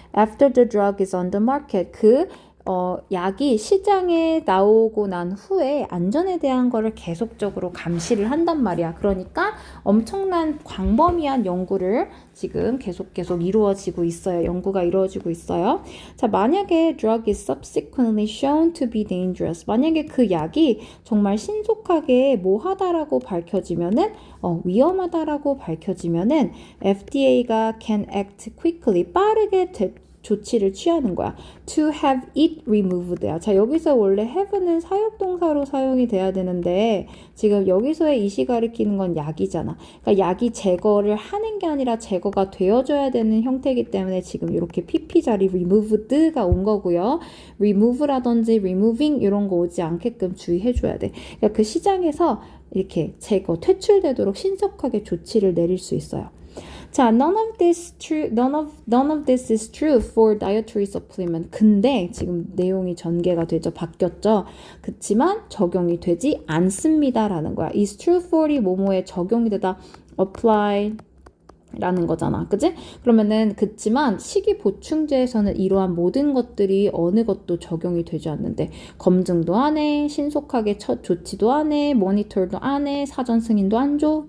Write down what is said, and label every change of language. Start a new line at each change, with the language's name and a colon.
English: After the drug is on the market,
Korean: 약이 시장에 나오고 난 후에 안전에 대한 거를 계속적으로 감시를 한단 말이야. 그러니까 엄청난 광범위한 연구를 지금 계속 이루어지고 있어요. 연구가 이루어지고 있어요. 자, 만약에
English: drug is subsequently shown to be dangerous.
Korean: 만약에 그 약이 정말 신속하게 뭐하다라고 밝혀지면은 위험하다라고 밝혀지면은 FDA가
English: can act quickly,
Korean: 빠르게 조치를 취하는 거야.
English: To have it removed야.
Korean: 자, 여기서 원래 have는 사역동사로 사용이 돼야 되는데 지금 여기서의 이시 가리키는 건 약이잖아. 그러니까 약이 제거를 하는 게 아니라 제거가 되어줘야 되는 형태이기 때문에 지금 이렇게 pp 자리 removed가 온 거고요. remove라든지 removing 이런 거 오지 않게끔 주의해줘야 돼. 그러니까 그 시장에서 이렇게 퇴출되도록 신속하게 조치를 내릴 수 있어요.
English: 자, none of this is true for dietary supplement.
Korean: 근데 지금 내용이 전개가 되죠. 바뀌었죠. 그치만 적용이 되지 않습니다라는 거야.
English: is true for
Korean: 이 뭐뭐에 적용이 되다. apply 라는 거잖아. 그치? 그러면은 그치만 식이보충제에서는 이러한 모든 것들이 어느 것도 적용이 되지 않는데 검증도 안 해, 신속하게 첫 조치도 안 해, 모니터도 안 해, 사전 승인도 안 줘.